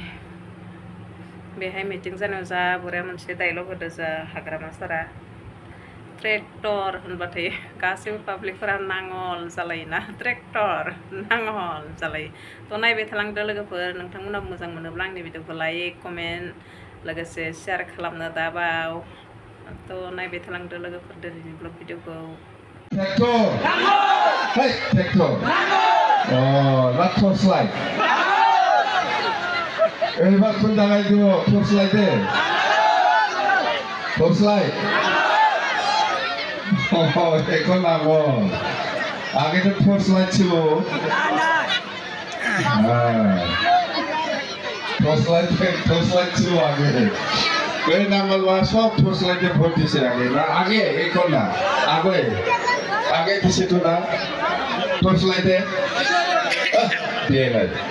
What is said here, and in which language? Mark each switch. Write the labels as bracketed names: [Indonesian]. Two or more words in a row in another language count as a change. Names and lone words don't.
[Bodo] बेहाय मिटिं जानायाव जा बरिया मोनसे डायलग होदो जा हाग्रामा सारा ट्रेक्टर होनबाथाय गासैबो पाब्लिकफोरा नांगल जालायोना ट्रेक्टर नांगल जालायो तो नायबाय थालांदो लोगोफोर नोंथांमोनाबो मोजां मोनोब्ला आंनि भिडिअखौ लाइक कमेन्ट लोगोसे शेयार खालामनो दाबाव तो नायबाय थालांदो लोगोफोर दिनैनि ब्लग भिडिअखौ ट्रेक्टर [English] not torchlight [Bodo] एबार कोन दागाय दङ torchlight दे torchlight [Bangla] এখন নাগো আগে তো torchlight ছিল torchlight ছিল আগে এই নাঙ্গলবা সব torchlight এ ভোট দিছে আগে না আগে এখন না আগে দিছে তো না torchlight এ দিয়ে নাই